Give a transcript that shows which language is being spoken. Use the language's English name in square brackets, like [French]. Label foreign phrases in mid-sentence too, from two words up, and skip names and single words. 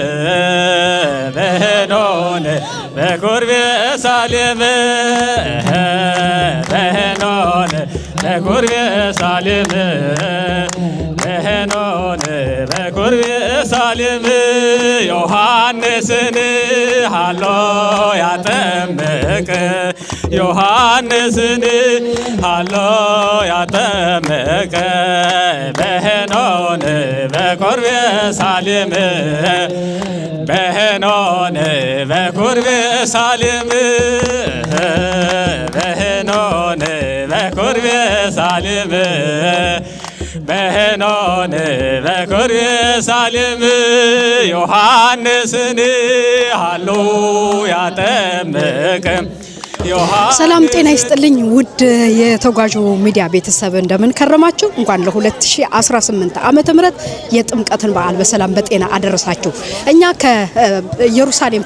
[Amharic] በሄኖን በኮርቤ ሳሌም በሄኖን በኮርቤ ሳሌም በሄኖን በኮርቤ ሳሌም ዮሐንስን ሃሎ ያጠመቀ ዮሐንስን ሃሎ ያጠመቀ በሄኖን በኮርቤ ሳሌም በሄኖን በኮርቤ ሳሌም በሄኖን በኮርቤ ሳሌም በሄኖን በኮርቤ ሳሌም ዮሐንስን ሃሎ ያጠመቀ ሰላም ጤና ይስጥልኝ ውድ የተጓዡ ሚዲያ ቤተሰብ እንደምን ከረማችሁ እንኳን ለ2018 ዓመተ ምህረት የጥምቀትን በዓል በሰላም በጤና አደረሳችሁ እኛ ከኢየሩሳሌም